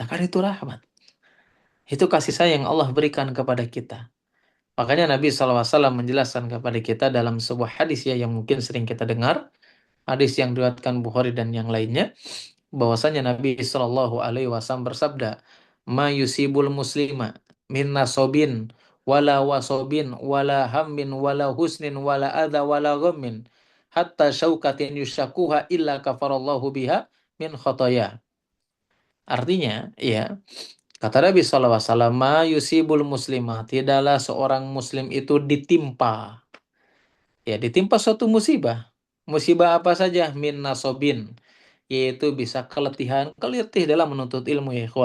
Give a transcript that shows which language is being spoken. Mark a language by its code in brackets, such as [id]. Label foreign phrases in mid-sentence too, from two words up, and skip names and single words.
[id] Kan itu rahmat. Itu kasih sayang yang Allah berikan kepada kita. Makanya Nabi SAW menjelaskan kepada kita dalam sebuah hadis ya yang mungkin sering kita dengar. Hadis yang diriwayatkan Bukhari dan yang lainnya. Bahwasanya Nabi SAW bersabda, [ar] "ما يصيب المسلم من نصب ولا وصب ولا هم ولا حزن ولا أذى ولا غم حتى شوكة يشاكها إلا كفر الله بها من خطايا." [id] Artinya, ya, kata Nabi SAW, [ar] "ما يصيب المسلمة," [id] tidaklah seorang muslim itu ditimpa. Ya, ditimpa suatu musibah. Musibah apa saja? [ar] من نصب. [id] Yaitu bisa keletihan, keletih dalam menuntut ilmu ya ikhwah.